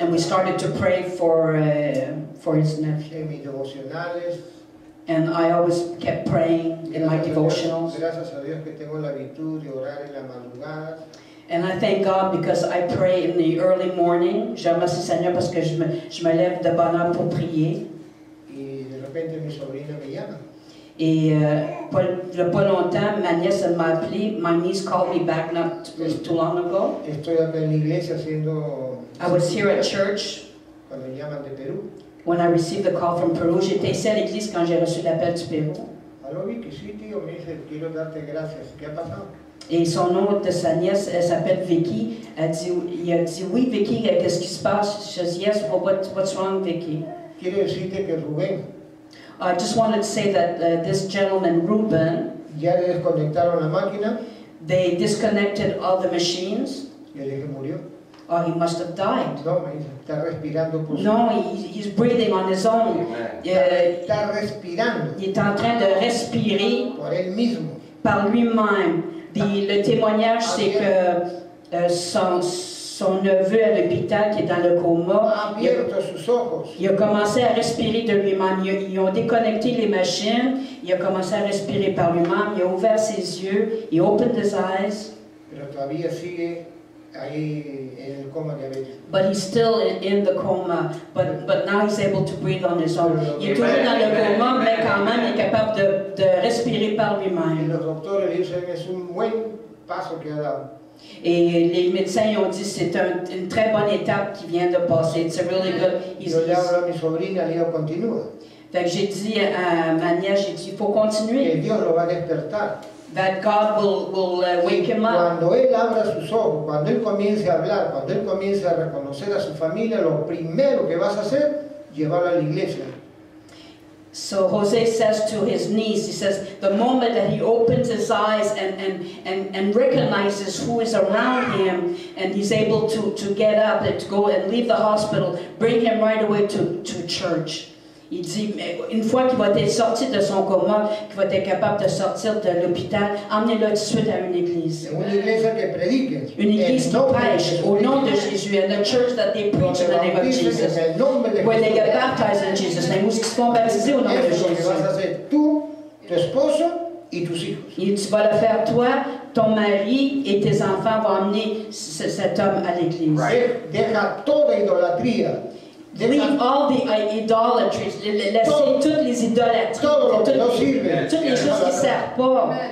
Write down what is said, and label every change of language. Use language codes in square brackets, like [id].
[en] and we started to pray for his nephew. [es] en mis devocionales. [en] And I always kept praying in my devotionals. [es] Gracias a Dios que tengo la virtud de orar en la madrugada. [en] And I thank God because I pray in the early morning. [fr] Je remercie Seigneur parce que je me lève de bonne heure pour prier. [es] Y de repente mi sobrina me llama. [fr] Et pas longtemps, ma nièce elle m'a appelé. [en] My niece called me back not too long ago. [es] Estoy acá en la iglesia haciendo. [en] I was here at church [es] Cuando me llaman de Perú. [en] when I received the call from Peru. [fr] J'étais ici à l'église quand j'ai reçu l'appel du Pérou. [es] Aló Vicky, sí tío, me dice, quiero darte gracias. ¿Qué ha pasado? [fr] Et son nom de sa nièce, elle s'appelle Vicky. Il a dit, oui Vicky, qu'est-ce qui se passe? [en] She says, yes, well, what's wrong Vicky? [es] Quiero decirte que Rubén [en] I just wanted to say that this gentleman, Ruben, [es] ya le desconectaron la máquina. [en] they disconnected all the machines. [es] Le dije, murió. [en] Oh, he must have died. [es] No, me dice, está respirando por su. [en] No, he's breathing on his own. [es] Está respirando [fr] Il est en train de respirer [es] por él mismo. [fr] par lui-même. Le témoignage, c'est que son neveu à l'hôpital qui est dans le coma, [es] Ha abierto sus ojos. [fr] il a commencé à respirer de lui-même. Ils ont déconnecté les machines, il a commencé à respirer par lui-même, il a ouvert ses yeux, [en] he opened his eyes. [es] Pero todavía sigue ahí en el coma diabético. [en] But he's still in the coma, but now he's able to breathe on his own. [fr] Il est toujours dans le coma, mais quand même il est capable de respirer par [es] Y [fr] lui-même. [es] los doctores le dicen, es un buen paso que ha dado. [fr] Et les médecins ont dit c'est une très bonne étape qui vient de passer. [en] It's a really good. [es] Yo le hablo a mi sobrina, le digo, continúa. [fr] Fait que j'ai dit à ma nièce, j'ai dit il faut [es] Que [fr] continuer. [es] Dios lo va a despertar. [en] That God will wake him up. [es] Cuando él abra sus ojos, cuando él comience a hablar, cuando él comience a reconocer a su familia, lo primero que vas a hacer, llevarlo a la iglesia. [en] So Jose says to his niece, he says, the moment that he opens his eyes and recognizes who is around him, and he's able to get up and to go and leave the hospital, bring him right away to church. [fr] Il dit, une fois qu'il va être sorti de son coma, qu'il va être capable de sortir de l'hôpital, emmenez-le tout de suite à une église. [es] En una iglesia que predique. [fr] Une église qui prêche au nom de Jésus. [en] And the church that they preach in the name of Jesus. Where they get baptized in Jesus' name. [fr] Où ils se font baptiser au nom de [es] Eso es lo que [fr] Jésus. [es] vas a hacer tú, tu esposo y tus hijos. [fr] Et tu vas le faire toi, ton mari et tes enfants vont emmener cet homme à l'église. [es] Deja toda idolatría. [en] Leave all the idolatries, [fr] laissez toutes les idolâtries, toutes les choses qui ne servent pas.